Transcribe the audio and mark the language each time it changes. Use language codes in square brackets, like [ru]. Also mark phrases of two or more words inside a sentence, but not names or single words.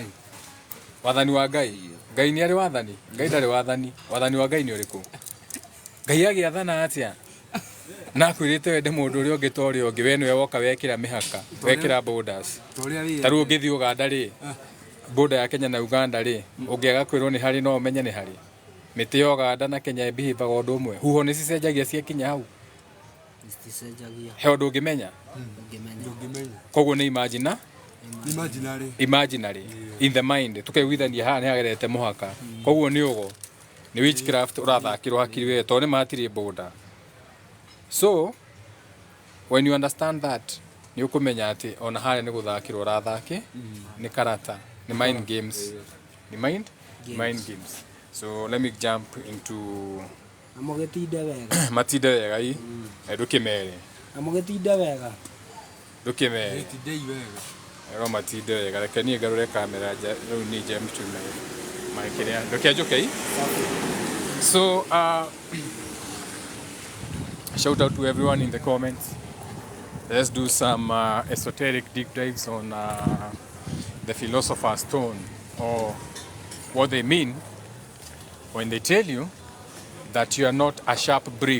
[ki] wathani wa Ngai Ngai nĩ arĩ wathani Ngai ndarĩ wathani wathani wa Ngai nĩ ũrĩkũ Ngai agĩathana atĩa na kwĩrĩte wende mũndũ ũrĩa ũngĩ ta ũrĩa ũngĩ we nĩwe woka wekĩra mĩhaka wekĩra borders ta rĩu ũngĩthiĩ Uganda rĩ border ya Kenya na Uganda rĩ ũngĩaga kwĩrwo nĩ harĩ no ũmenye nĩ harĩ mĩtĩ ya Uganda na Kenya ĩbĩhĩbaga ũndũ ũmwe huho nĩ cicenjagia ciakinya hau he ũndũ ũngĩmenya koguo nĩ [en] imaginary in the mind [ki] tũkaiguithania haha nĩ hagerete mũhaka koguo nĩ ũgo nĩ witchcraft ũrathakĩrwo hakiri we tondũ nĩ matirĩ border [en] so when you understand that [ki] nĩ ũkũmenya atĩ ona harĩa nĩ gũthakĩrwo ũrathakĩ nĩ karata nĩ [en] mind games mind games so let me jump into [ki] amũgĩtinde wega matinde wega ndũkĩmere amũgĩtinde wega ndũkĩmere tindei wega Roma tide gareke ni garure kamera ni jem tu my kenya. [en] Okay. So shout out to everyone in the comments. Let's do some esoteric deep dives on the philosopher's stone, or what they mean when they tell you that you are not a sharp brick.